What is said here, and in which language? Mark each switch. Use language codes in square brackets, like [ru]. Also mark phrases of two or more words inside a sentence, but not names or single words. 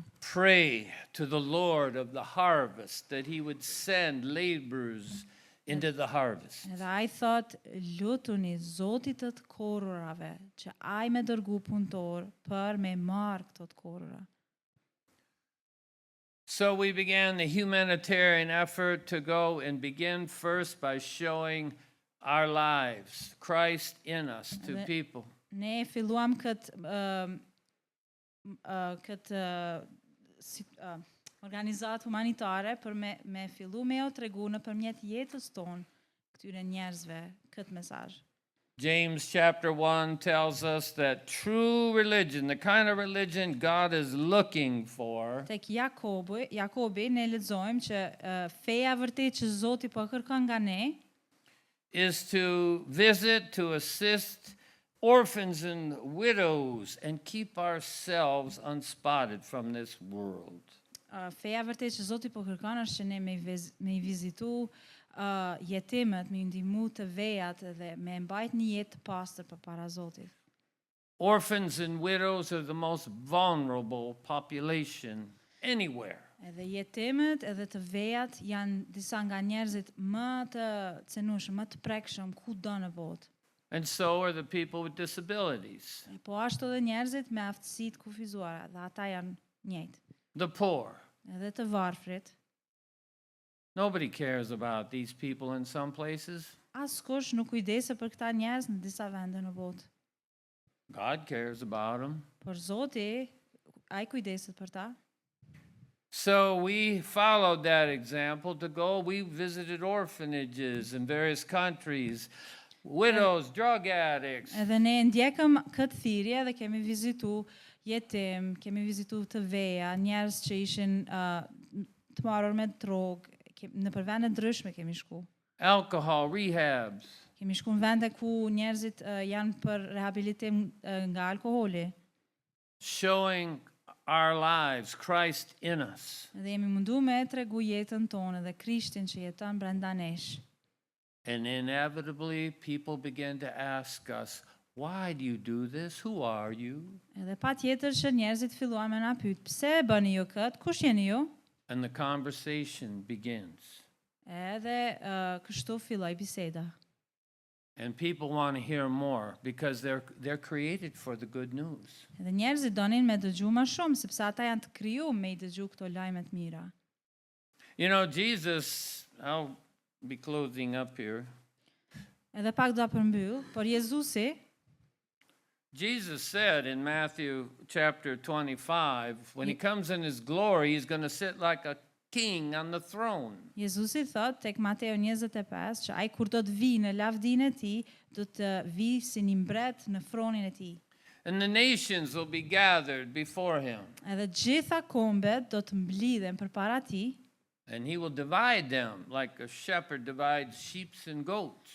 [en] Pray to the Lord of the harvest that he would send laborers into the harvest. [sq] Edhe ai thot, lutuni Zotit të korrave që ai me dërgu punëtor për me marrë këto të korra. [en] So we began the humanitarian effort to go and begin first by showing our lives, Christ in us to [sq] Edhe- [en] people. [sq] Ne filluam këtë organizatë humanitare për me fillu me o tregu në përmjet jetës tonë këtyre njerëzve këtë mesazh. [en] James chapter 1 tells us that true religion, the kind of religion God is looking for, [sq] Tek Jakobi ne lexojmë që feja vërtet që Zoti po kërkon nga ne [en] is to visit, to assist orphans and widows and keep ourselves unspotted from this world. [sq] Feja vërtet që Zoti po kërkon është që ne me i vizitu jetimët, me i ndihmu të vejat dhe me mbajt një jetë të pastër përpara Zotit. [en] Orphans and widows are the most vulnerable population anywhere. [sq] Edhe jetimët edhe të vejat janë disa nga njerëzit më të cenueshëm, më të prekshëm kudo në botë. [en] And so are the people with disabilities, [sq] Po ashtu edhe njerëzit me aftësi të kufizuara, dhe ata janë njëjtë. [en] the poor. [sq] Edhe të varfrit, [en] Nobody cares about these people in some places. [sq] askush nuk kujdeset për këta njerëz në disa vende në botë. [en] God cares about them. [sq] Por Zoti, ai kujdeset për ta. [en] So we followed that example to go. We visited orphanages in various countries, widows, drug addicts, [sq] Edhe ne ndjekëm këtë thirrje dhe kemi vizitu jetim, kemi vizitu të veja, njerëz që ishin të marrur me drogë, në për vende ndryshme kemi shku. [en] alcohol, rehabs. [sq] Kemi shku në vende ku njerëzit janë për rehabilitim nga alkoholi. [en] Showing our lives, Christ in us. [sq] Dhe jemi mundu me tregu jetën tonë dhe Krishtin që jeton brenda nesh. [en] And inevitably, people begin to ask us, why do you do this? Who are you? [sq] Edhe pa tjetër që njerëzit filluan me na pyet, pse e bëni ju këtë? Kush jeni ju? [en] And the conversation begins. [sq] Edhe kështu filloi biseda. [en] And people want to hear more because they're created for the good news. [sq] Edhe njerëzit donin me dëgju më shumë, sepse ata janë të kriju me i dëgju këto lajme të mira. [en] You know, Jesus, I'll be closing up here. [sq] Edhe pak do ta përmbyll, por Jezusi, [en] Jesus said in Matthew chapter 25, when he comes in his glory, he's going to sit like a king on the throne. [sq] Jezusi thot tek Mateo 25 që ai kur do të vi në lavdinë e tij, do të vi si një mbret në fronin e tij. [en] And the nations will be gathered before him. [sq] Edhe gjitha kombet do të mblidhen përpara tij, [en] And he will divide them like a shepherd divides sheep and goats.